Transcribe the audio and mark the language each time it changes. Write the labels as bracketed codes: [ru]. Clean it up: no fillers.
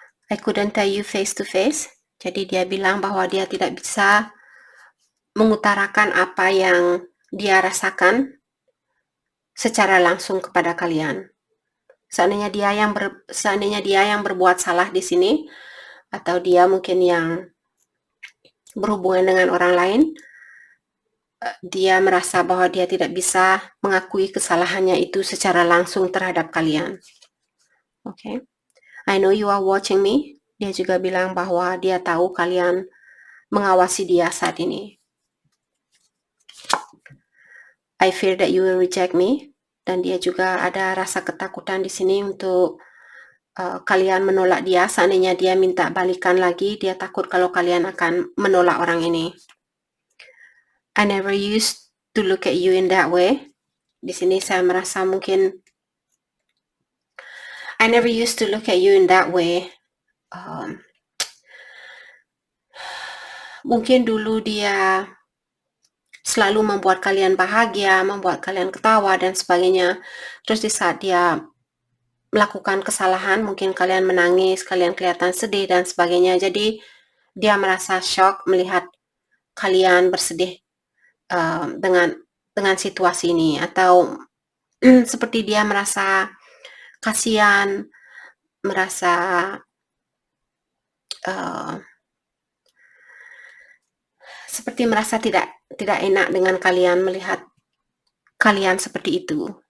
[en] I couldn't tell you face to face. [id] Jadi dia bilang bahwa dia tidak bisa mengutarakan apa yang dia rasakan secara langsung kepada kalian. Seandainya dia yang berbuat salah di sini, atau dia mungkin yang berhubungan dengan orang lain, dia merasa bahwa dia tidak bisa mengakui kesalahannya itu secara langsung terhadap kalian. [en] Okay. I know you are watching me. [id] Dia juga bilang bahwa dia tahu kalian mengawasi dia saat ini. [en] I fear that you will reject me. [id] Dan dia juga ada rasa ketakutan di sini untuk kalian menolak dia. Seandainya dia minta balikan lagi, dia takut kalau kalian akan menolak orang ini. [en] I never used to look at you in that way. [id] Di sini saya merasa mungkin [en] I never used to look at you in that way. [id] Mungkin dulu dia selalu membuat kalian bahagia, membuat kalian ketawa dan sebagainya. Terus di saat dia melakukan kesalahan, mungkin kalian menangis, kalian kelihatan sedih dan sebagainya. Jadi dia merasa shock melihat kalian bersedih dengan situasi ini, atau seperti dia merasa kasihan, merasa seperti merasa tidak enak dengan kalian, melihat kalian seperti itu.